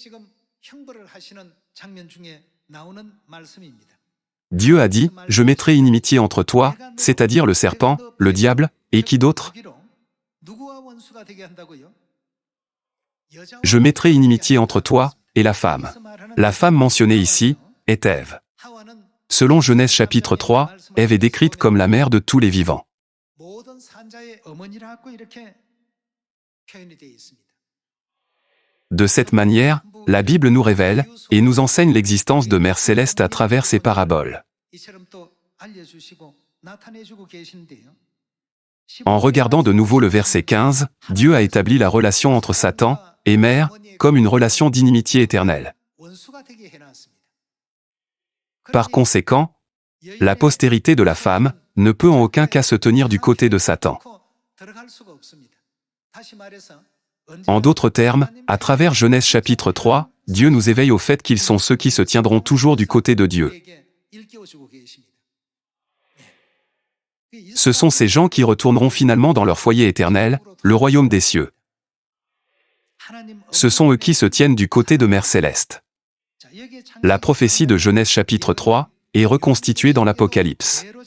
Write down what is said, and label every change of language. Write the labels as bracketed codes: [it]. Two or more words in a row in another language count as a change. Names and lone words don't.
[fr] Dieu a dit, « Je mettrai inimitié entre toi, c'est-à-dire le serpent, le diable, et qui d'autre? Je mettrai inimitié entre toi et la femme. » La femme mentionnée ici est Ève. Selon Genèse chapitre 3, Ève est décrite comme la mère de tous les vivants. [ko] 모든 산자의 어머니라고 이렇게 표현이 되어 있습니다. [fr] De cette manière, la Bible nous révèle et nous enseigne l'existence de Mère Céleste à travers ses paraboles. [ko] 이처럼 또 알려주시고 나타내주고 계신데요. [fr] En regardant de nouveau le verset 15, Dieu a établi la relation entre Satan et Mère comme une relation d'inimitié éternelle. [ko] 원수가 되게 해놨습니다. [fr] Par conséquent, la postérité de la femme ne peut en aucun cas se tenir du côté de Satan. [ko] 들어갈 수가 없습니다. 다시 말해서 [fr] En d'autres termes, à travers Genèse chapitre 3, Dieu nous éveille au fait qu'ils sont ceux qui se tiendront toujours du côté de Dieu. [ko] 일깨워주고 계십니다. [fr] Ce sont ces gens qui retourneront finalement dans leur foyer éternel, le royaume des cieux. Ce sont eux qui se tiennent du côté de Mère Céleste. La prophétie de Genèse chapitre 3 est reconstituée dans l'Apocalypse.